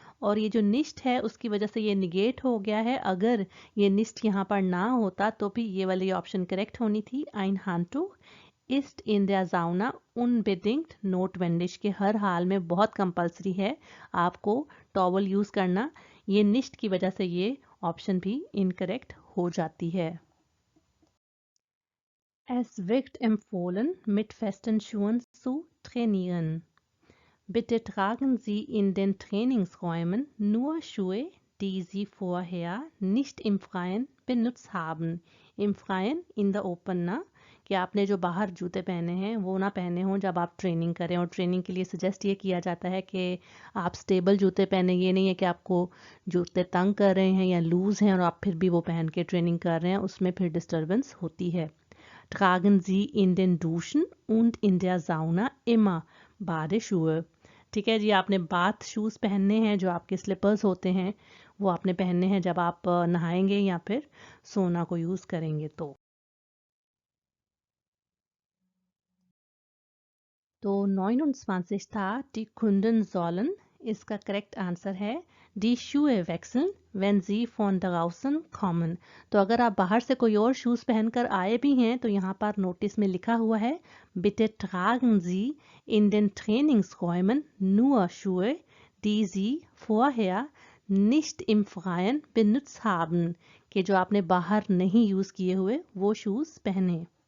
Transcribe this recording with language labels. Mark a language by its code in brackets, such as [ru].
[hi] और ये जो निस्ट है उसकी वजह से ये निगेट हो गया है। अगर ये निस्ट यहाँ पर ना होता तो भी ये वाली ऑप्शन करेक्ट होनी थी। [de] ein Handtuch ist in der Sauna unbedingt notwendig, [hi] के हर हाल में बहुत कंपलसरी है आपको टॉवल यूज़ करना। ये निश्ट की वजह से ये ऑप्शन भी इनकरेक्ट हो जाती है। [de] Es wird empfohlen, mit festen Schuhen zu trainieren. Bitte tragen Sie in den Trainingsräumen nur Schuhe, die Sie vorher nicht im Freien benutzt haben. Im Freien, [en] in the open [hi] ना, कि आपने जो बाहर जूते पहने हैं वो ना पहने हों जब आप ट्रेनिंग करें। और ट्रेनिंग के लिए सजेस्ट ये किया जाता है कि आप स्टेबल जूते पहने, ये नहीं है कि आपको जूते तंग कर रहे हैं या लूज़ हैं और आप फिर भी वो पहन के ट्रेनिंग कर रहे हैं, उसमें फिर डिस्टर्बेंस होती है। [de] Tragen Sie in den Duschen und in der Sauna immer Badeschuhe. [hi] ठीक है जी, आपने बाथ शूज़ पहनने हैं, जो आपके स्लिपर्स होते हैं वो आपने पहनने हैं जब आप नहाएंगे या फिर सोना को यूज़ करेंगे। तो तो 29 था [de] die Kunden sollen, [hi] इसका करेक्ट आंसर है [de] die Schuhe wechseln, wenn sie von draußen kommen। [hi] तो अगर आप बाहर से कोई और शूज़ पहनकर आए भी हैं तो यहाँ पर नोटिस में लिखा हुआ है [de] bitte tragen Sie in den Trainingsräumen nur Schuhe, die Sie vorher nicht im Freien benutzt haben, [hi] कि जो आपने बाहर नहीं यूज़ किए हुए वो शूज़ पहने।